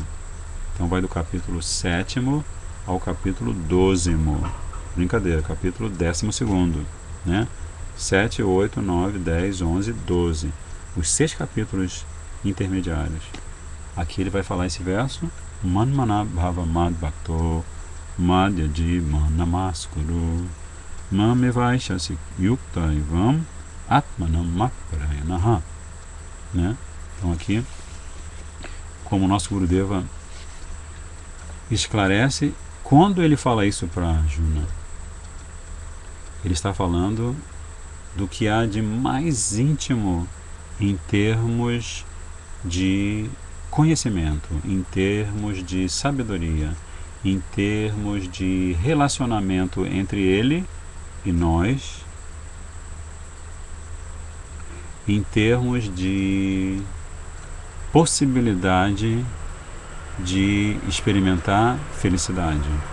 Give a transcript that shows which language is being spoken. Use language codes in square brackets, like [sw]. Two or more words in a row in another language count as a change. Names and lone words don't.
[pt] Então vai do capítulo 7º ao capítulo 12º. Brincadeira, capítulo 12º. Né? 7, 8, 9, 10, 11, 12. Os 6 capítulos intermediários. Aqui ele vai falar esse verso: [sa] Manmana bhava mad bhakto madhyaji manamaskuru mamevaishasi yukta ivam atmanam makparayanaha. [pt] Né? Então aqui, como o nosso Gurudeva esclarece, quando ele fala isso para Arjuna, ele está falando do que há de mais íntimo em termos de conhecimento, em termos de sabedoria, em termos de relacionamento entre ele e nós, em termos de possibilidade de experimentar felicidade.